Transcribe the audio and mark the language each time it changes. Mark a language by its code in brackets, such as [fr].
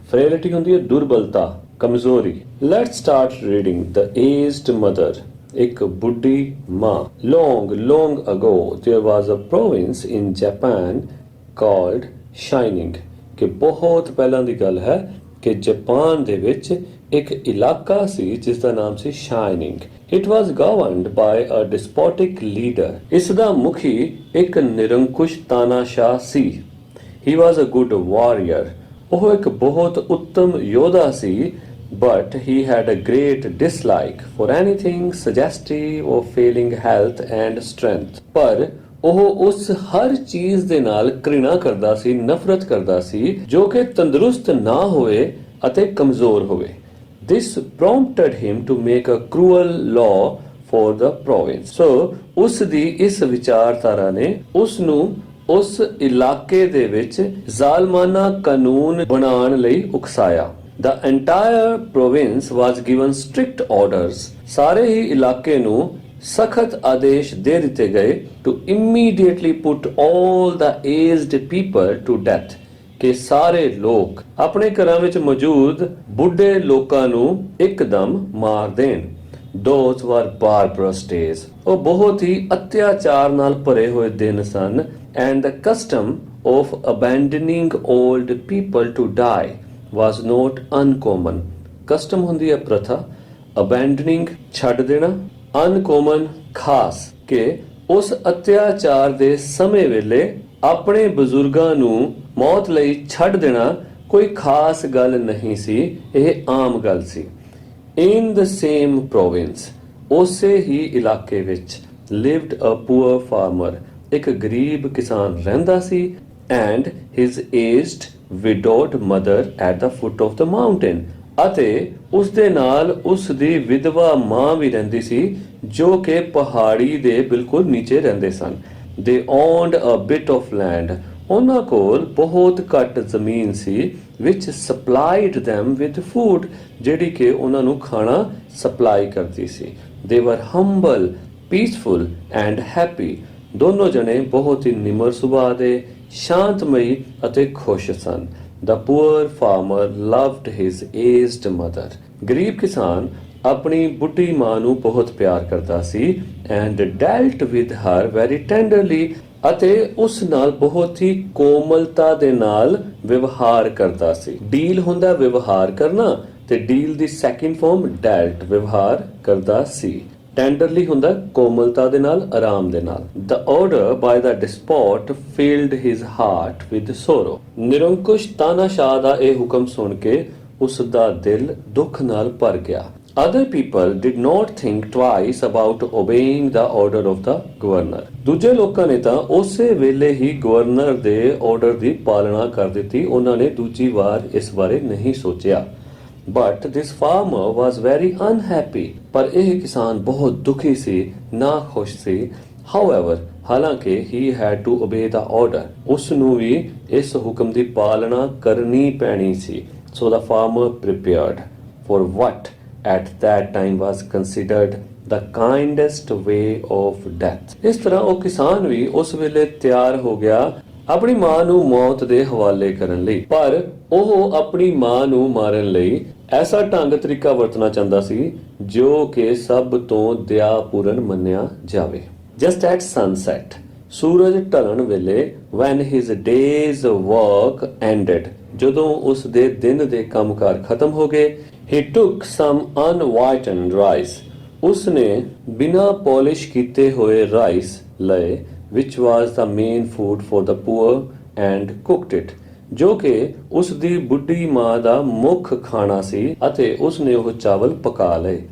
[pa] ਫਰੇਲਿਟੀ ਹੁੰਦੀ ਹੈ ਦੁਰਬਲਤਾ, ਕਮਜ਼ੋਰੀ। [en] let's start reading the aged mother, [pa] ਇੱਕ ਬੁੱਢੀ ਮਾਂ। [en] long ago there was a province in Japan called Shining, [pa] ਕਿ ਬਹੁਤ ਪਹਿਲਾਂ ਦੀ ਗੱਲ ਹੈ ਕਿ ਜਾਪਾਨ ਦੇ ਵਿੱਚ ਇੱਕ ਇਲਾਕਾ ਸੀ ਜਿਸ ਦਾ ਨਾਮ ਸੀ shining. [en] It was governed by a despotic leader. [pa] ਇਸ ਦਾ ਮੁਖੀ ਇੱਕ ਨਿਰੰਕੁਸ਼ ਤਾਨਾਸ਼ਾਹ ਸੀ। [en] He was a good warrior. [pa] ਉਹ ਇੱਕ ਬਹੁਤ ਉੱਤਮ ਯੋਧਾ ਸੀ, [en] but he had a great dislike for anything suggestive of failing health and strength. [pa] ਪਰ ਉਹ ਉਸ ਹਰ ਚੀਜ਼ ਦੇ ਨਾਲ ਘ੍ਰਿਣਾ ਕਰਦਾ ਸੀ, ਨਫ਼ਰਤ ਕਰਦਾ ਸੀ ਜੋ ਕਿ ਤੰਦਰੁਸਤ ਨਾ ਹੋਵੇ ਅਤੇ ਕਮਜ਼ੋਰ ਹੋਵੇ। [en] This prompted him to make a cruel law for the province. [pa] So ਉਸ ਦੀ ਇਸ ਵਿਚਾਰਧਾਰਾ ਨੇ ਉਸ ਨੂੰ ਉਸ ਇਲਾਕੇ ਦੇ ਵਿੱਚ ਜ਼ਾਲਮਾਨਾ ਕਾਨੂੰਨ ਬਣਾਉਣ ਲਈ ਉਕਸਾਇਆ। [en] The entire province was given strict orders. [pa] ਸਾਰੇ ਹੀ ਇਲਾਕੇ ਨੂੰ ਸਖਤ ਆਦੇਸ਼ ਦੇ ਦਿੱਤੇ ਗਏ [en] to immediately put all the aged people to death, [pa] ਕਿ ਸਾਰੇ ਲੋਕ ਆਪਣੇ ਘਰਾਂ ਵਿੱਚ ਮੌਜੂਦ ਬੁੱਢੇ ਲੋਕਾਂ ਨੂੰ ਇੱਕਦਮ ਮਾਰ ਦੇਣ। [en] Those were barbarous days. [pa] ਉਹ ਬਹੁਤ ਹੀ ਅਤਿਆਚਾਰ ਨਾਲ ਭਰੇ ਹੋਏ ਦਿਨ ਸਨ। [en] And the custom of abandoning old people to die was not uncommon. [pa] Custom ਹੁੰਦੀ ਹੈ ਪ੍ਰਥਾ, abandoning ਛੱਡ ਦੇਣਾ, ਅਨਕੋਮਨ ਖਾਸ, ਕਿ ਉਸ ਅਤਿਆਚਾਰ ਦੇ ਸਮੇਂ ਵੇਲੇ ਆਪਣੇ ਬਜ਼ੁਰਗਾਂ ਨੂੰ ਮੌਤ ਲਈ ਛੱਡ ਦੇਣਾ ਕੋਈ ਖਾਸ ਗੱਲ ਨਹੀਂ ਸੀ, ਇਹ ਆਮ ਗੱਲ ਸੀ। [en] In the same province, [pa] ਉਸੇ ਹੀ ਇਲਾਕੇ ਵਿੱਚ [en] lived a poor farmer, [pa] ਇੱਕ ਗਰੀਬ ਕਿਸਾਨ ਰਹਿੰਦਾ ਸੀ। [en] And his aged widowed mother at the foot of the mountain, [pa] ਅਤੇ ਉਸ ਦੇ ਨਾਲ ਉਸ ਦੀ ਵਿਧਵਾ ਮਾਂ ਵੀ ਰਹਿੰਦੀ ਸੀ ਜੋ ਕਿ ਪਹਾੜੀ ਦੇ ਬਿਲਕੁਲ ਨੀਚੇ ਰਹਿੰਦੇ ਸਨ। [en] They owned a bit of land. [pa] ਉਹਨਾਂ ਕੋਲ ਬਹੁਤ ਘੱਟ ਜ਼ਮੀਨ ਸੀ [en] which supplied them with food, [pa] ਜਿਹੜੀ ਕਿ ਉਹਨਾਂ ਨੂੰ ਖਾਣਾ ਸਪਲਾਈ ਕਰਦੀ ਸੀ। [en] They were humble, peaceful and happy. [pa] ਦੋਨੋਂ ਜਣੇ ਬਹੁਤ ਹੀ ਨਿਮਰ ਸੁਭਾਅ ਦੇ, ਸ਼ਾਂਤਮਈ ਅਤੇ ਖੁਸ਼ ਸਨ। [en] The poor farmer loved his aged mother. [pa] ਗਰੀਬ ਕਿਸਾਨ ਆਪਣੀ ਬੁੱਢੀ ਮਾਂ ਨੂੰ ਬਹੁਤ ਪਿਆਰ ਕਰਦਾ ਸੀ। [en] And dealt with her very tenderly, [pa] ਅਤੇ ਉਸ ਨਾਲ ਬਹੁਤ ਹੀ ਕੋਮਲਤਾ ਦੇ ਨਾਲ ਵਿਵਹਾਰ ਕਰਦਾ ਸੀ। ਡੀਲ ਹੁੰਦਾ ਵਿਵਹਾਰ ਕਰਨਾ, ਤੇ ਡੀਲ ਦੀ ਸੈਕਿੰਡ ਫਾਰਮ ਡੈਲਟ, ਵਿਵਹਾਰ ਕਰਦਾ ਸੀ। ਟੈਂਡਰਲੀ ਹੁੰਦਾ ਕੋਮਲਤਾ ਦੇ ਨਾਲ, ਆਰਾਮ ਦੇ ਨਾਲ। [en] The order by the despot filled his heart with sorrow. [pa] ਨਿਰੰਕੁਸ਼ ਤਾਨਾਸ਼ਾਹ ਦਾ ਇਹ ਹੁਕਮ ਸੁਣ ਕੇ ਉਸ ਦਾ ਦਿਲ ਦੁੱਖ ਨਾਲ ਭਰ ਗਿਆ। [en] Other people did not think twice about obeying the order of the governor. [pa] ਦੂਜੇ ਲੋਕਾਂ ਨੇ ਤਾਂ ਉਸੇ ਵੇਲੇ ਹੀ ਗਵਰਨਰ ਦੇ ਆਰਡਰ ਦੀ ਪਾਲਣਾ ਕਰ ਦਿੱਤੀ, ਉਹਨਾਂ ਨੇ ਦੂਜੀ ਵਾਰ ਇਸ ਬਾਰੇ ਨਹੀਂ ਸੋਚਿਆ। [en] But this farmer was very unhappy. [pa] ਪਰ ਇਹ ਕਿਸਾਨ ਬਹੁਤ ਦੁਖੀ ਸੀ, ਨਾਖੁਸ਼ ਸੀ। However, ਹਾਲਾਂਕਿ [en] he had to obey the order. [pa] ਉਸ ਨੂੰ ਵੀ ਇਸ ਹੁਕਮ ਦੀ ਪਾਲਣਾ ਕਰਨੀ ਪੈਣੀ ਸੀ. [en] So the farmer prepared for what at that time was considered the kindest way of death. [pa] ਇਸ ਤਰ੍ਹਾਂ ਉਹ ਕਿਸਾਨ ਵੀ ਉਸ ਵੇਲੇ ਤਿਆਰ ਹੋ ਗਿਆ ਆਪਣੀ ਮਾਂ ਨੂੰ ਮੌਤ ਦੇ ਹਵਾਲੇ ਕਰਨ ਲਈ, ਪਰ ਉਹ ਆਪਣੀ ਮਾਂ ਨੂੰ ਮਾਰਨ ਲਈ ਐਸਾ ਢੰਗ ਤਰੀਕਾ ਵਰਤਣਾ ਚਾਹੁੰਦਾ ਸੀ ਜੋ ਕਿ ਸਭ ਤੋਂ ਦਇਆਪੂਰਨ ਮੰਨਿਆ ਜਾਵੇ. [en] Just at sunset, [pa] ਸੂਰਜ ਢਲਣ ਵੇਲੇ, [en] when his day's work ended, [pa] ਜਦੋਂ ਉਸ ਦੇ ਦਿਨ ਦੇ ਕੰਮਕਾਰ ਖਤਮ ਹੋ ਗਏ, [en] he took some unwhitened rice, [pa] ਉਸ ਨੇ ਬਿਨਾਂ ਪੋਲਿਸ਼ ਕੀਤੇ ਹੋਏ ਰਾਈਸ ਲਏ, [en] which was the main food for the poor, and cooked it, [pa] ਜੋ ਕਿ ਉਸ ਦੀ ਬੁੱਢੀ ਮਾਂ ਦਾ ਮੁੱਖ ਖਾਣਾ ਸੀ, ਅਤੇ ਉਸ ਨੇ ਉਹ ਚਾਵਲ ਪਕਾ ਲਏ.